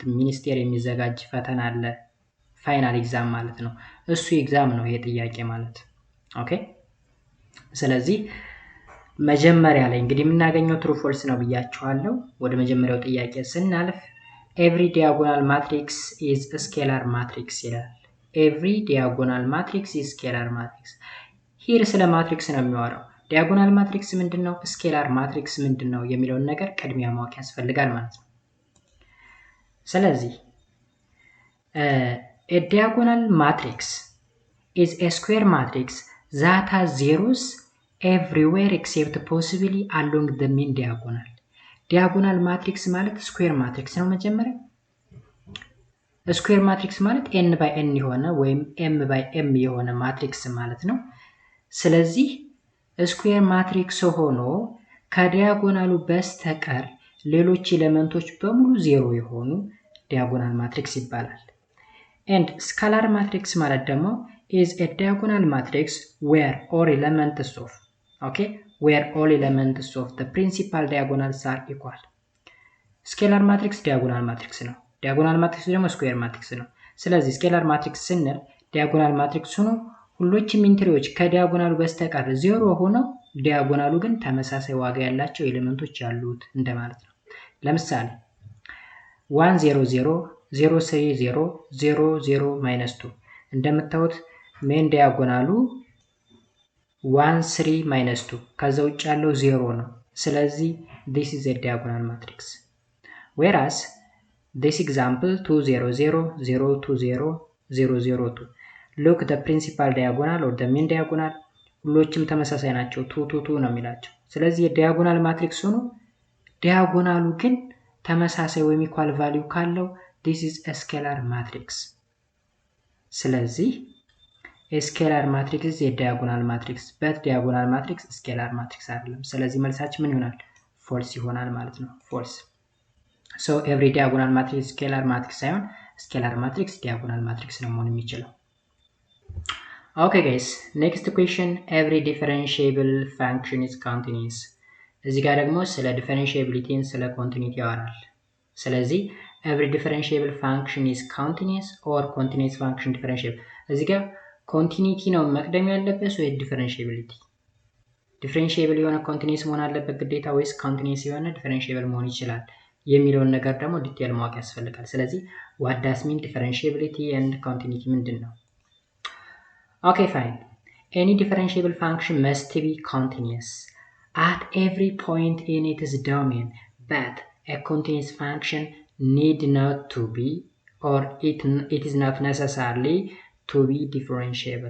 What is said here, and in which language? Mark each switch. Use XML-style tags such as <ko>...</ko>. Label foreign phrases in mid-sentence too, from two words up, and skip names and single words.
<am>ሚኒስቴር የሚዘጋጅ ፈተና አለ።</am> <en>final exam</en> <am>ማለት ነው። እሱ ኤግዛም ነው የጥያቄ ማለት ኦኬ። ስለዚህ መጀመሪያ ላይ እንግዲህ የምናገኘው</am> <en>true false</en> <am>ነው ብያችኋለሁ። ወደ መጀመሪያው ጥያቄ ስናልፍ</am> <en>every diagonal matrix is scalar matrix</en> <am>ይላል።</am> <en>every diagonal matrix is scalar matrix።</en> <am>ሂር ስለ ማትሪክስ ነው የሚያወራው።</am> <en>diagonal matrix</en> <am>ምንድነው?</am> <en>scalar matrix</en> <am>ምንድነው? የሚለውን ነገር ቅድሚያ ማወቅ ያስፈልጋል ማለት ነው። ስለዚህ</am> <en>a diagonal matrix is a square matrix that has zeros everywhere except possibly along the mean diagonal. diagonal matrix</en> <am>ማለት</am> <en>square matrix</en> <am>ነው። መጀመሪያ</am> <en>square matrix</en> <am>ማለት</am> <en>n by n</en> <am>የሆነ</am> <en>ወይም m by m የሆነ ማትሪክስ</en> <am>ማለት ነው። ስለዚህ</am> <en>square matrix</en> <am>ሆኖ ከዲያጎናሉ በስተቀር ሌሎች ኤሌመንቶች በሙሉ ዜሮ የሆኑ</am> <en>diagonal matrix ይባላል። and scalar matrix</en> <am>ማለት ደግሞ</am> <en>is a diagonal matrix where all elements of where all elements of the principal diagonals are equal. scalar matrix diagonal matrix</en> <am>ነው።</am> <en>diagonal matrix</en> <am>ደግሞ</am> <en>square matrix</en> <am>ነው። ስለዚህ</am> <en>scalar matrix</en> <am>ስንል</am> <en>diagonal matrix</en> <am>ሆኖ ሁሉም ኢንትሪዎች ከዲያጎናሉ በስተቀር ዜሮ ሆነው ዲያጎናሉ ግን ተመሳሳይ ዋጋ ያላቸው ኤሌመንቶች ያሉት እንደማለት ነው። ለምሳሌ 1 0 0 0 3 0 0 0 -2 እንደምታዩት ሜን ዲያጎናሉ 1 3 -2 ከዛ ውጭ ያለው 0 ነው። ስለዚህ</am> <en>this is a diagonal matrix. Whereas this example 2 0 0 0 2 0 0 0 2 look the principal diagonal or the mean diagonal</en> <am>ሁሉም ተመሳሳይ ናቸው</am> <en>2 2 2</en> <am>ነው የሚላቸው። ስለዚህ የዲያጎናል ማትሪክስ ሆኖ ዲያጎናሉ ግን ተመሳሳይ ወይም</am> <en>equal value ካለው this is a scalar matrix. ስለዚህ a scalar matrix is a diagonal matrix but diagonal matrix scalar matrix</en> <am>አይደለም። ስለዚህ መልሳችን ምን ይሆናል?</am> <en>false</en> <am>ይሆናል ማለት ነው።</am> <en>false. so every diagonal matrix is scalar matrix ሳይሆን scalar matrix diagonal matrix</en> <am>ነው መሆን የሚችለው።</am> <en>Okay guys, next question, every differentiable function is continuous.</en> <am>እዚህ ጋር ደግሞ ስለ</am> <en>differentiability ስለ continuity</en> <am>ያወራል። ስለዚህ</am> <en>every differentiable function is continuous or continuous function differentiable.</en> <am>እዚህ ጋር continuity ነው መቅደም ያለበት ወይ differentiability? differentiable የሆነ continuous መሆን አለበት ግዴታ ወይስ continuous የሆነ differentiable መሆን ይችላል የሚለውን ነገር ደግሞ ዲቴል ማወቅ ያስፈልጋል። ስለዚህ</am> <en>what does mean differentiability and continuity</en> <am>ምንድነው?</am> <en>Okay, fine. Any differentiable function must be continuous at every point in its domain, but a continuous function need not to be or it is not necessarily to be differentiable.</en>